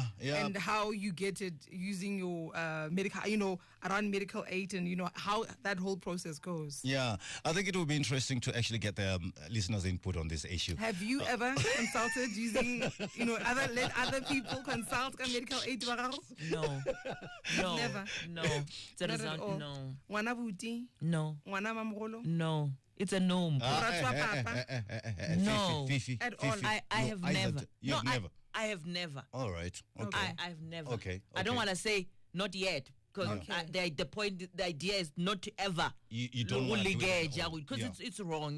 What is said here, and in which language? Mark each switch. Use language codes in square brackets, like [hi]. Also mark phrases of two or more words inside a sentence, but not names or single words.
[en] And how you get it using your medical, around medical aid, and how that whole process goes. Yeah, I think it would be interesting to actually get the listeners' input on this issue. Have you ever consulted using, let other people consult a medical aid? No. Never. No. Not at all. No. Wana buti? No. Wana mamrolo? No. It's a no. No. Fifi. At all. I have never. You've never. I have never. All right. Okay. I have never. Okay. I don't want to say not yet. Because the idea is not to ever. You don't want to do it because it's wrong.